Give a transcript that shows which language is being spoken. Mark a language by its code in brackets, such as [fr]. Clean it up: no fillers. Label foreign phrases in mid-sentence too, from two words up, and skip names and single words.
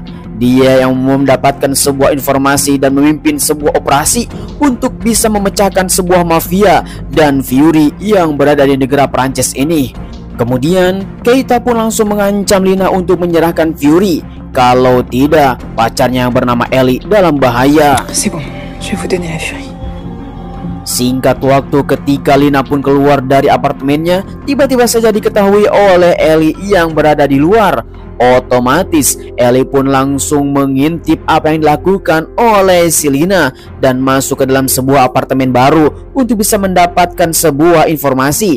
[id] Dia yang mendapatkan sebuah informasi dan memimpin sebuah operasi untuk bisa memecahkan sebuah mafia dan Fury yang berada di negara Prancis ini. Kemudian Keita pun langsung mengancam Lina untuk menyerahkan Fury. Kalau tidak, pacarnya yang bernama Ellie dalam bahaya. [fr] C'est bon, je vais vous donner la Fury. [id] Singkat waktu ketika Lina pun keluar dari apartemennya, tiba-tiba saja diketahui oleh Ellie yang berada di luar. Otomatis Ellie pun langsung mengintip apa yang dilakukan oleh si Lina dan masuk ke dalam sebuah apartemen baru untuk bisa mendapatkan sebuah informasi.